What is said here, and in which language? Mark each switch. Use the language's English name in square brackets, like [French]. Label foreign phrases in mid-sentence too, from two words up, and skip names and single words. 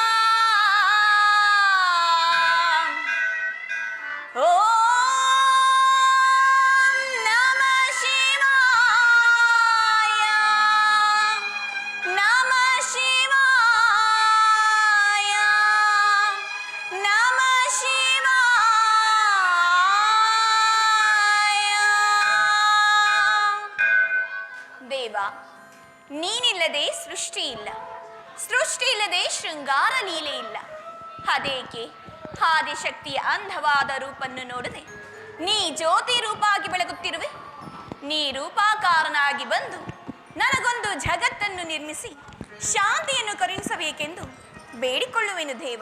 [Sanskrit] ಓಂ ನಮಃ ಶಿವಾಯ ನಮಃ ಶಿವಾಯ ನಮಃ ಶಿವಾಯ [Kannada] ದೇವ ನೀನಿಲ್ಲದೆ ಸೃಷ್ಟಿ ಇಲ್ಲ, ಸೃಷ್ಟಿ ಇಲ್ಲದೆ ಶೃಂಗಾರ ಲೀಲೆ ಇಲ್ಲ. ಅದೇಕೆ ಆದಿಶಕ್ತಿಯ ಅಂಧವಾದ ರೂಪನ್ನು ನೋಡದೆ ನೀ ಜ್ಯೋತಿ ರೂಪಾಗಿ ಬೆಳಗುತ್ತಿರುವೆ? ನೀ ರೂಪಾಕಾರನಾಗಿ ಬಂದು ನನಗೊಂದು ಜಗತ್ತನ್ನು ನಿರ್ಮಿಸಿ ಶಾಂತಿಯನ್ನು ಕರುಣಿಸಬೇಕೆಂದು ಬೇಡಿಕೊಳ್ಳುವೆನು ದೇವ.